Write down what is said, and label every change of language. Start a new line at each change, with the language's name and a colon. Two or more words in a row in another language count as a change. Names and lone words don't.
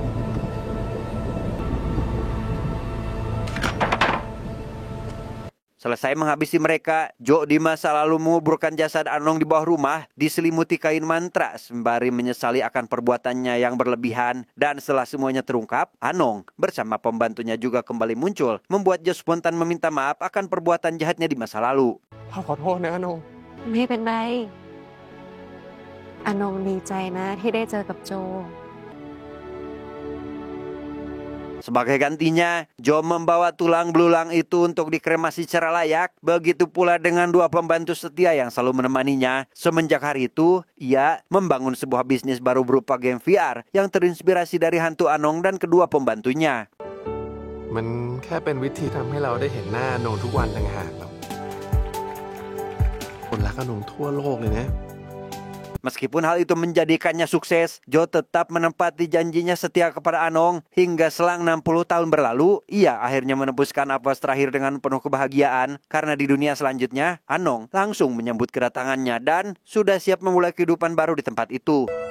Indonesian: Selesai menghabisi mereka, Jo di masa lalu menguburkan jasad Anong di bawah rumah, diselimuti kain mantra sembari menyesali akan perbuatannya yang berlebihan. Dan setelah semuanya terungkap, Anong bersama pembantunya juga kembali muncul, membuat Jo spontan meminta maaf akan perbuatan jahatnya di masa lalu.
Thai: พ่อขอโทษนะอนง ไม่เป็นไรอนงดีใจนะที่ได้เจอกับโจ
Indonesian: Sebagai gantinya, Jo membawa tulang belulang itu untuk dikremasi secara layak. Begitu pula dengan dua pembantu setia yang selalu menemaninya. Semenjak hari itu, ia membangun sebuah bisnis baru berupa game VR yang terinspirasi dari hantu Anong dan kedua pembantunya.
Thai: มันแค่เป็นวิธีทำให้เราได้เห็นหน้าอนงทุกวันต่างหากครับคนรักอนงทั่วโลกเลยนะ
Indonesian: Meskipun hal itu menjadikannya sukses, Jo tetap menempati janjinya setia kepada Anong. Hingga selang 60 tahun berlalu, ia akhirnya menembuskan napas terakhir dengan penuh kebahagiaan. Karena di dunia selanjutnya, Anong langsung menyambut kedatangannya dan sudah siap memulai kehidupan baru di tempat itu.